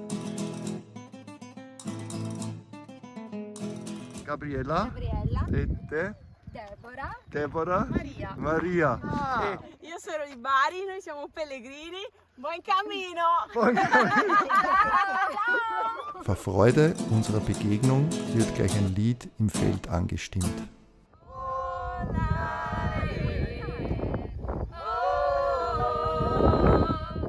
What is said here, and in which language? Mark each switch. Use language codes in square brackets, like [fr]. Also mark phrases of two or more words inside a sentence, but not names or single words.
[it] Gabriella. Deborah. Maria. Io sono di Bari, noi siamo pellegrini. Buon cammino! [de] Vor Freude unserer Begegnung wird gleich ein Lied im Feld angestimmt. Oh,